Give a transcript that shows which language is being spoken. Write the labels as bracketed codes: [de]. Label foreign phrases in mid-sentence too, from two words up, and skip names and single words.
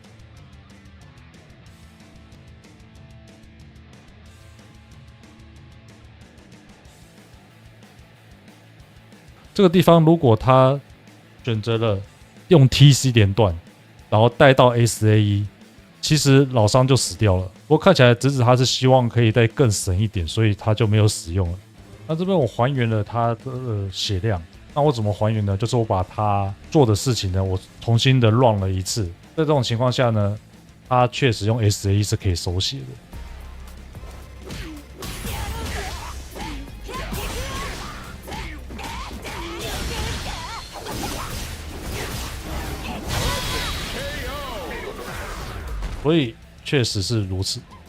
[zh] 這個地方如果他選擇了用 TC 連段，然後帶到 SAE，其實老商就死掉了。不過看起來直子他是希望可以再更省一點，所以他就沒有使用了。那這邊我還原了他的血量，那我怎麼還原呢？就是我把他做的事情呢，我重新的 run 了一次。在這種情況下呢，他確實用 SAE 是可以手血的。所以確實是如此。